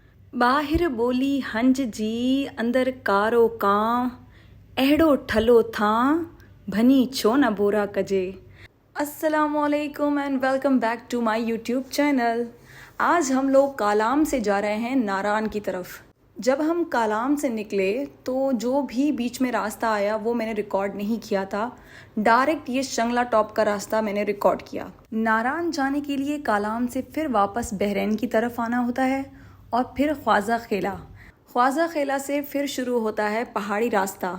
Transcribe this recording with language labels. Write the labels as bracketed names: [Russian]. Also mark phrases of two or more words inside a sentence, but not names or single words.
[Sindhi] बाहिर बोली हंज जी अंदर कारो कां अहिड़ो ठलो थां भनी छो न बोरा कजे। [English] Assalamualaikum and welcome back to my YouTube channel. [Hindi] आज हम लोग कालाम से जा रहे हैं नारान की तरफ। जब हम कालाम से निकले तो जो भी बीच में रास्ता आया वो मैंने रिकॉर्ड नहीं किया था। डायरेक्ट ये शंगला टॉप का रास्ता मैंने रिकॉर्ड किया। नारान जाने के लिए कालाम से फिर वापस बहरैन की तरफ आना होता है और फिर ख्वाजा खेला से फिर शुरू होता है पहाड़ी रास्ता।